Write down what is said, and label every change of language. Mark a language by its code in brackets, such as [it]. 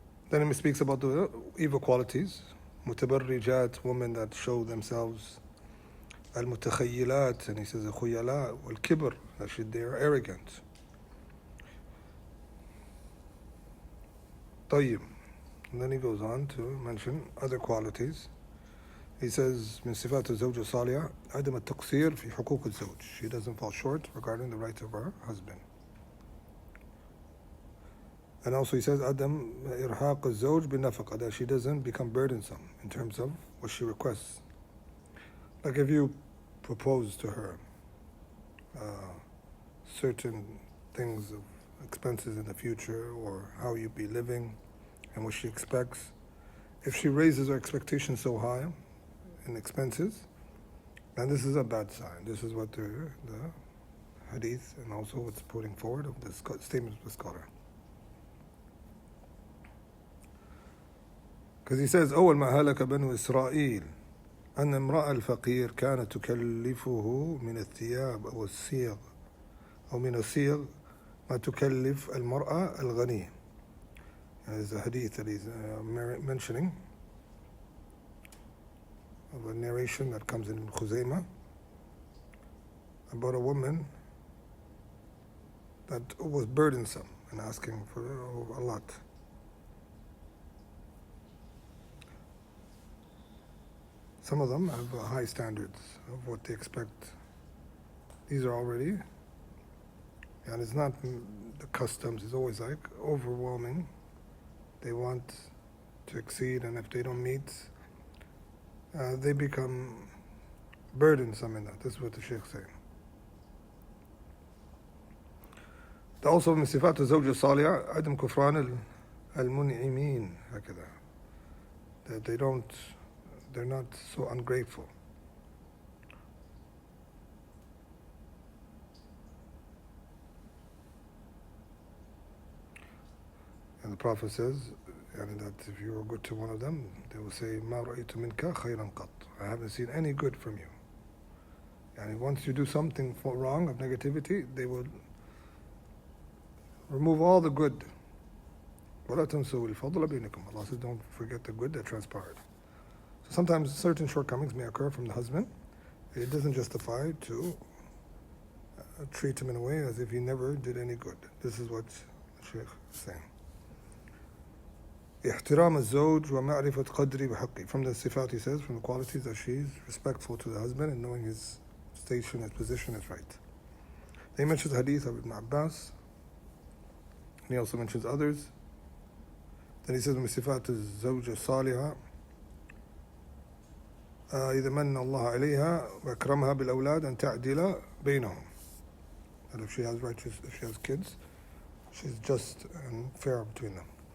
[en] Then he speaks about the evil qualities. متبرجات, women that show themselves. المتخيلات, and he says [ar] الخيلاء والكبر, [en] that they are arrogant. طيب, and then he goes on to mention other qualities. He says [ar] من صفات الزوجة الصالحة عدم التقصير في حقوق الزوج. [en] She doesn't fall short regarding the rights of her husband. And also he says [ar] عدم إرهاق الزوج بالنفقة, [en] that she doesn't become burdensome in terms of what she requests. Like if you propose to her certain things of expenses in the future or how you be living and what she expects, if she raises her expectations so high in expenses, then this is a bad sign. This is what the hadith and also what's putting forward of the statement of the scholar. Because he says, [ar] أول ما هلك بنو إسرائيل أن امرأة الفقير كانت تكلفه من الثياب أو الصيغ أو من الصيغ ما تكلف المرأة الغنية. [en] And there's a hadith that he's mentioning of a narration that comes in Khuzaymah about a woman that was burdensome and asking for a lot. Some of them have high standards of what they expect these are already, and it's not the customs, it's always like overwhelming. They want to exceed, and if they don't meet, they become burdensome in that. That's what the Sheikh is saying. [ar] Also من صفات الزوجة الصالحة عدم كفران المنعمين هكذا. [en] That they're not so ungrateful. And the Prophet says, and that if you are good to one of them, they will say, [ar] ما رأيت منك خيرا قط. [en] I haven't seen any good from you. And once you do something wrong of negativity, they will remove all the good. [ar] ولا تنسوا الفضل بينكم. [en] Allah says, don't forget the good that transpired. So sometimes certain shortcomings may occur from the husband. It doesn't justify to treat him in a way as if he never did any good. This is what the Shaykh is saying. [ar] احترام الزوج ومعرفة قدره وحقه. [en] From the sifat, he says, from the qualities, that she's respectful to the husband and knowing his station, his position is right. He mentions the hadith of Ibn Abbas, and he also mentions others. Then he says, [ar] من صفات الزوجة الصالحة إذا من الله عليها وأكرمها بالأولاد أن تعدل بينهم. [en] And if she has kids, she's just and fair between them.